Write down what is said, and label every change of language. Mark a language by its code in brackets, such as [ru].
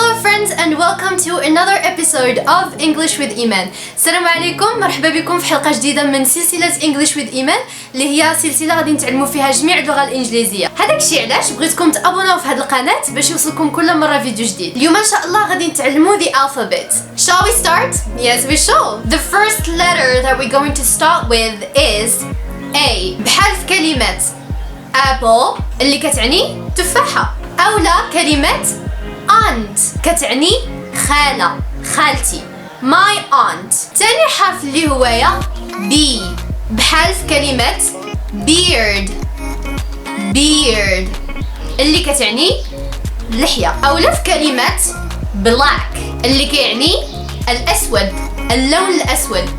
[en] friends and welcome to another episode of English with Imane. [ar] السلام عليكم، مرحبا بكم في حلقة جديدة من سلسلة English with Imane اللي هي سلسلة غادي نتعلموا فيها جميع اللغة الإنجليزية. هذاك الشيء علاش بغيتكم تابوناو في هذه القناة باش يوصلكم كل مرة فيديو جديد. اليوم إن شاء الله غادي نتعلموا the alphabet. [en] Shall we start? Yes, we shall. The first letter that we're going to start with is A. [ar] بحال في كلمة apple اللي كتعني تفاحة، أولا كلمة aunt كتعني خالة، خالتي، [en] my aunt. [ar] تاني حرف اللي هو يا B بحال في كلمة beard، beard اللي كتعني لحية، أولا في كلمة black اللي كيعني الأسود، اللون الأسود.